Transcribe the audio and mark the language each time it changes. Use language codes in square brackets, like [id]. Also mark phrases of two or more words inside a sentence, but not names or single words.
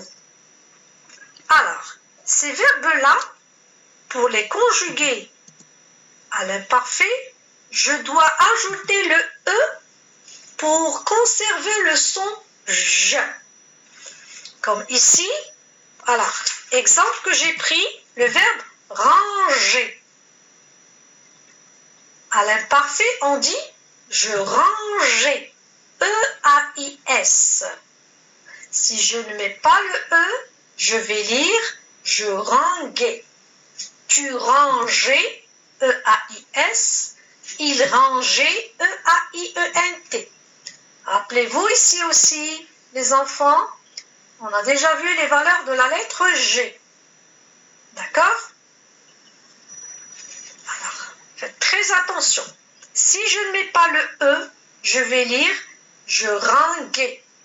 [fr] Alors, ces verbes-là, pour les conjuguer à l'imparfait, je dois ajouter le E pour conserver le son je. Comme ici, alors, exemple que j'ai pris, le verbe ranger. À l'imparfait, on dit je rangeais. E-A-I-S. Si je ne mets pas le E, je vais lire je ranguais. Tu rangeais, E-A-I-S. Il rangeait, E-A-I-E-N-T. Rappelez-vous ici aussi, les enfants, on a déjà vu les valeurs de la lettre G. D'accord? Alors, faites très attention. Si je ne mets pas le E, je vais lire je ranguais.